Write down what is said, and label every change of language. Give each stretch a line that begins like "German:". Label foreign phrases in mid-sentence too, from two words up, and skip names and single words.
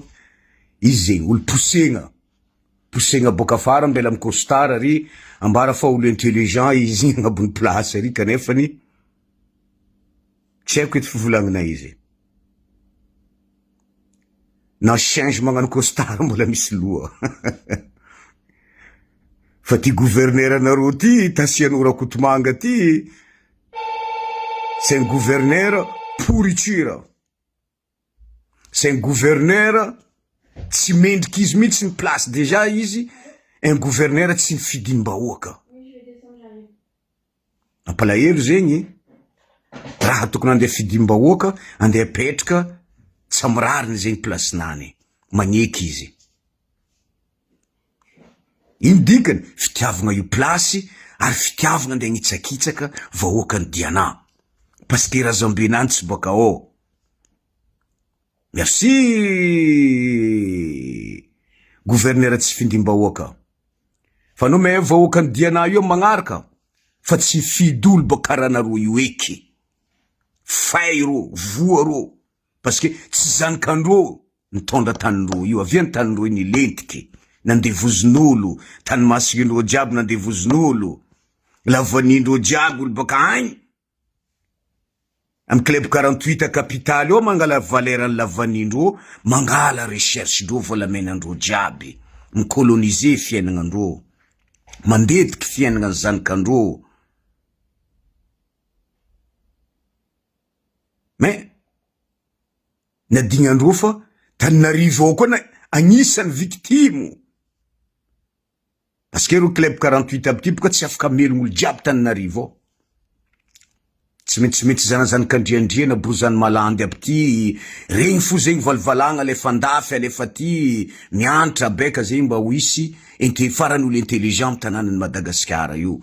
Malagasy: Izy zegny, olo posegna boka afara mbela amin'ny costard ry, ambara fa olo intelligent izy agnabony place ry kanefany. Tsy haiko ety fivolagnana izy. Na change magnano costard mbola misy loha. Fa ty gouverneur anareo ty, Tasianora Kotomanga ty,
French: c'est un gouverneur pourriture. C'est un gouverneur
Malagasy: tsy mendriky izy mitsy ny
French: place déjà
Malagasy: izy,
French: un gouverneur
Malagasy: tsy mifidimbahoaka. Ampalahelo zegny, raha tokony andeha fidimbahoaka, andeha petraka, tsamirariny zegny place nany, magneky izy. Indikany, fitiavagna io place, ary fitiavagna andeha nitsakitsaka vahoaka ny Diana.
French: Parce que
Malagasy: razambenany tsy boka ao.
French: Merci, gouverneur
Malagasy: tsy fidimbahoaka. Fa no me vahoaka ny Diana io magnaraka, fa tsy fidolo boka karanaro io eky. Fay ro, voa ro.
French: Parce que
Malagasy: tsy zanakandro nitondra tanindro io, avy ny tanindro iny lentiky, nandevozon'olo, tany masigindro jiaby nandevozon'olo, lavanindro jiaby olo baka agny. Am club 48 capitale o mangala valeran'ny lavanindro, mangala recherche ndro volamenandro jiaby, mikolonize fiainagnandro, mandetiky fiainagna zanakandro. Mais nadignandro fa Tananarivo ao koa agnisan'ny victime.
French: Parce que
Malagasy: ro club 48 aby ty boka tsy afaka melogno olo jiaby Tananarivo ao. Tsy mety zanazanakandriandriana bozany malandy aby ty, regny fo zegny valvalagna alefa andafy alefa ty miantra beka zegny mba ho isy farany olo intelligent amin'ny tanànan'i Madagasikara io.